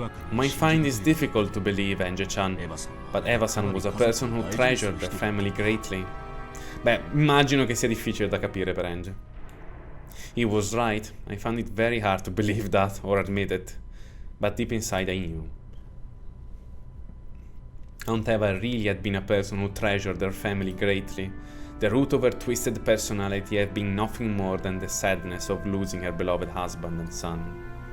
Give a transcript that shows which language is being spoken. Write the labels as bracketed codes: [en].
[en] My find is difficult to believe, Ange-chan, but Eva-san was a person who treasured their family greatly. [it] Beh, immagino che sia difficile da capire per Ange. [en] He was right. I found it very hard to believe that or admit it, but deep inside I knew. Aunt Eva really had been a person who treasured her family greatly. The root of her twisted personality had been nothing more than the sadness of losing her beloved husband and son.